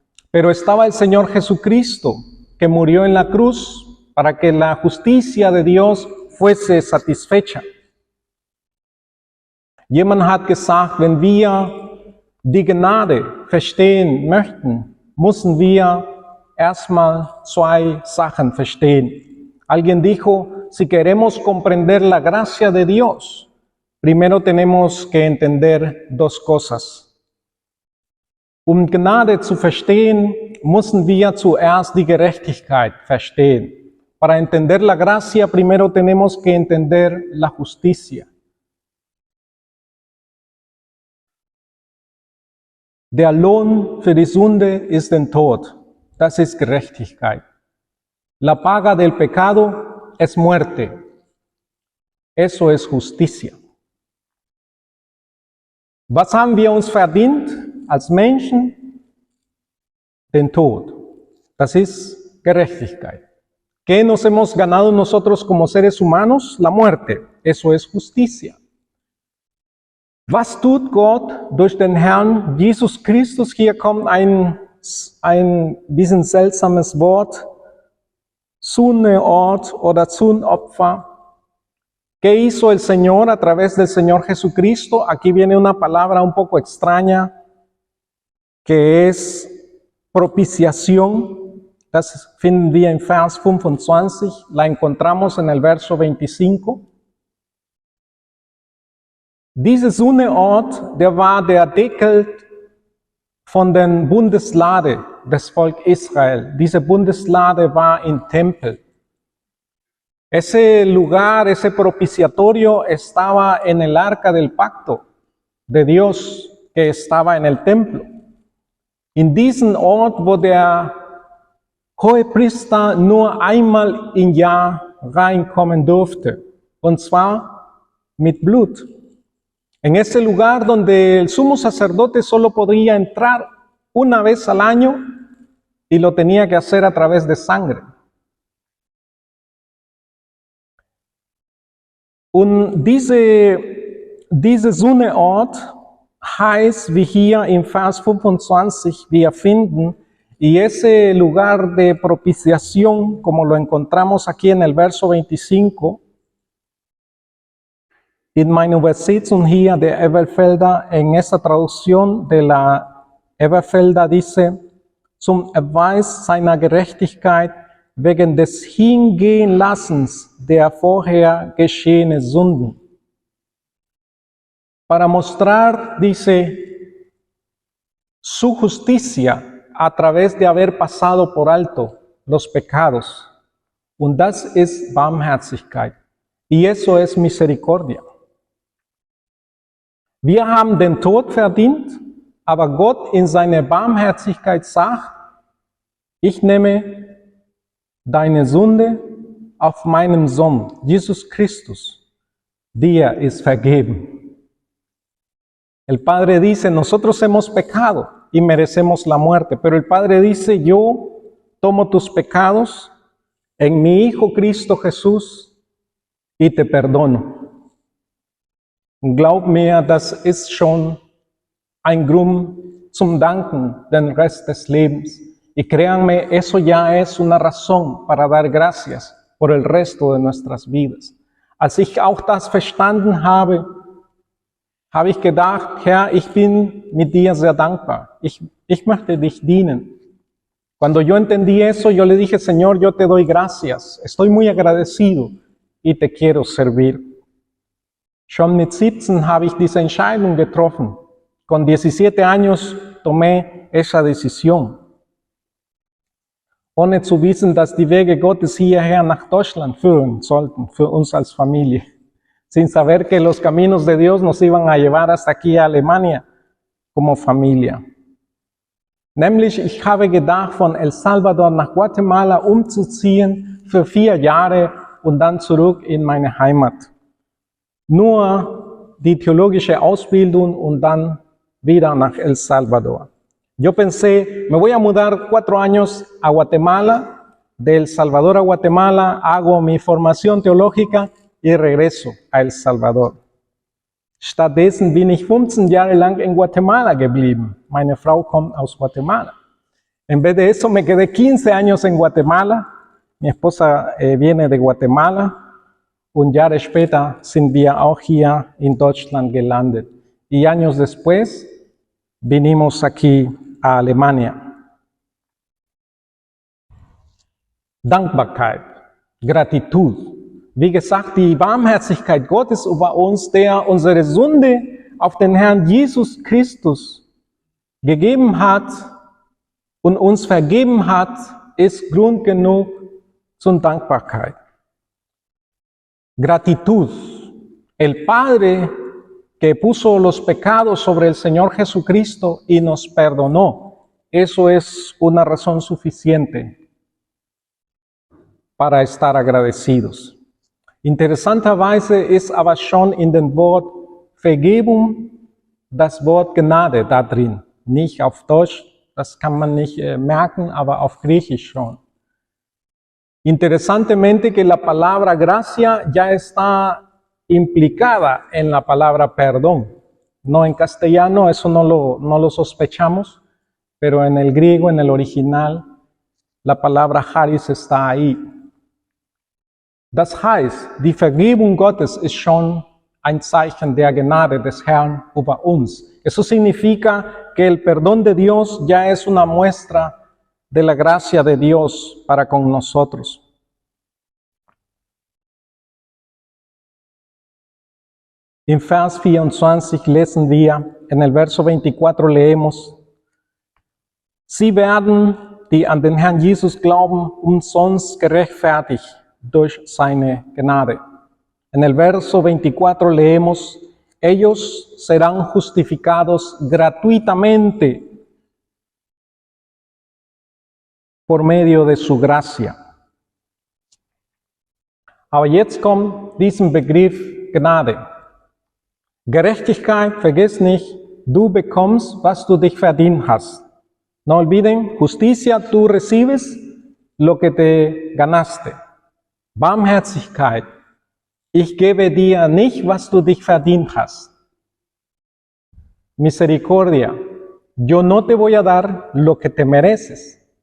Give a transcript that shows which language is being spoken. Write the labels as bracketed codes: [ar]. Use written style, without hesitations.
[es] Pero estaba el Señor Jesucristo, que murió en la cruz para que la justicia de Dios fuese satisfecha. [de] Jemand hat gesagt, wenn wir die Gnade verstehen möchten, müssen wir erstmal zwei Sachen verstehen. [es] Alguien dijo, si queremos comprender la gracia de Dios, primero tenemos que entender dos cosas. [de] Um Gnade zu verstehen, müssen wir zuerst die Gerechtigkeit verstehen. [es] Para entender la gracia, primero tenemos que entender la justicia. [de] Der Lohn für die Sünde ist der Tod. Das ist Gerechtigkeit. [es] La paga del pecado es muerte. Eso es justicia. [de] Was haben wir uns verdient als Menschen? Den Tod. Das ist Gerechtigkeit. [es] ¿Qué nos hemos ganado nosotros como seres humanos? La muerte. Eso es justicia. [de] Was tut Gott durch den Herrn Jesus Christus? Hier kommt ein bisschen seltsames Wort, Sühneort oder Sühnopfer. [es] ¿Qué hizo el Señor a través del Señor Jesucristo? Aquí viene una palabra un poco extraña que es propiciación. [de] Das finden wir en Vers 25, [es] la encontramos en el verso 25. [de] Diese Sühneort, der war der Deckel von den Bundeslade des Volk Israel. Diese Bundeslade war im Tempel. [es] Ese lugar, ese propiciatorio estaba en el arca del pacto de Dios que estaba en el templo. [de] In diesen Ort, wo der Hohepriester nur einmal im Jahr reinkommen durfte, und zwar mit Blut. [es] En ese lugar donde el sumo sacerdote solo podía entrar una vez al año y lo tenía que hacer a través de sangre. [de] Und diese Sühneort heißt, wie hier im Vers 25 wir finden, [es] y ese lugar de propiciación, como lo encontramos aquí en el verso 25, [de] in meiner Übersetzung hier der Elberfelder, [es] en esta traducción de la Elberfelder dice, [de] zum Erweis seiner Gerechtigkeit wegen des Hingehenlassens der vorher geschehenen Sünden. [es] Para mostrar, dice, su justicia a través de haber pasado por alto los pecados. [de] Und das ist Barmherzigkeit. [es] Y eso es misericordia. [de] Wir haben den Tod verdient, aber Gott in seiner Barmherzigkeit sagt, ich nehme deine Sünde auf meinem Sohn, Jesus Christus, dir ist vergeben. [es] El Padre dice, nosotros hemos pecado y merecemos la muerte, pero el Padre dice, yo tomo tus pecados en mi Hijo Cristo Jesús y te perdono. [de] Glaub mir, das ist schon ein Grund zum Danken den Rest des Lebens. [es] Y créanme, eso ya es una razón para dar gracias por el resto de nuestras vidas. [de] Als ich auch das verstanden habe, habe ich gedacht, Herr, ich bin mit dir sehr dankbar. Ich möchte dich dienen. [es] Cuando yo entendí eso, yo le dije, Señor, yo te doy gracias. Estoy muy agradecido y te quiero servir. [de] Schon mit 17 habe ich diese Entscheidung getroffen. [es] Con 17 años tomé esa decisión. [de] Ohne zu wissen, dass die Wege Gottes hierher nach Deutschland führen sollten, für uns als Familie. [es] Sin saber que los caminos de Dios nos iban a llevar hasta aquí a Alemania como familia. [de] Nämlich, ich habe gedacht, von El Salvador nach Guatemala umzuziehen für 4 Jahre und dann zurück in meine Heimat. Nur die theologische Ausbildung und dann wieder nach El Salvador. [es] Yo pensé, me voy a mudar 4 años a Guatemala, de El Salvador a Guatemala, hago mi formación teológica y regreso a El Salvador. [de] Stattdessen bin ich 15 Jahre lang in Guatemala geblieben. Meine Frau kommt aus Guatemala. [es] En vez de eso me quedé 15 años en Guatemala. Mi esposa viene de Guatemala. [de] Und Jahre später sind wir auch hier in Deutschland gelandet. [es] Y años después vinimos aquí a Alemania. [de] Dankbarkeit, Gratitud. Wie gesagt, die Barmherzigkeit Gottes über uns, der unsere Sünde auf den Herrn Jesus Christus gegeben hat und uns vergeben hat, ist Grund genug zur Dankbarkeit. [es] Gratitud. El Padre que puso los pecados sobre el Señor Jesucristo y nos perdonó. Eso es una razón suficiente para estar agradecidos. [de] Interessanterweise ist aber schon in dem Wort Vergebung das Wort Gnade da drin. Nicht auf Deutsch, das kann man nicht merken, aber auf Griechisch schon. [es] Interesantemente que la palabra gracia ya está implicada en la palabra perdón. No en castellano, eso no lo sospechamos, pero en el griego, en el original, la palabra charis está ahí. [de] Das heißt, die Vergebung Gottes ist schon ein Zeichen der Gnade des Herrn über uns. [es] Eso significa que el perdón de Dios ya es una muestra de la gracia de Dios para con nosotros. [de] En Vers 24 lesen wir, [es] en el verso 24 leemos, [de] Sie werden, die an den Herrn Jesus glauben, umsonst gerechtfertigt durch seine Gnade. [es] En el verso 24 leemos, ellos serán justificados gratuitamente por medio de su gracia. [de] Aber jetzt kommt diesen Begriff Gnade. Gerechtigkeit, vergiss nicht, du bekommst, was du dich verdient hast. [es] No olviden, justicia, tú recibes lo que te ganaste. [de] Barmherzigkeit, ich gebe dir nicht, was du dich verdient hast. [es] Misericordia, yo no te voy a dar lo que te mereces.